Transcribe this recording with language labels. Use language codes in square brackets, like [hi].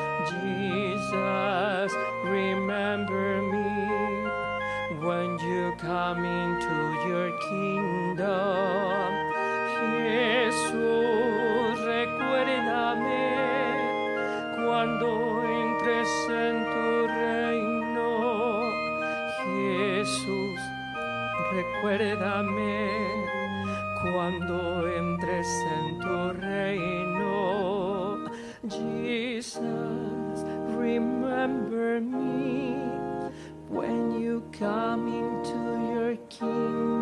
[en] Jesus, remember me when you come into your kingdom. [es] Jesús, recuérdame cuando entres en tu reino. Jesús, recuérdame cuando entres en tu reino. [en] Jesus, remember me when you come into your kingdom.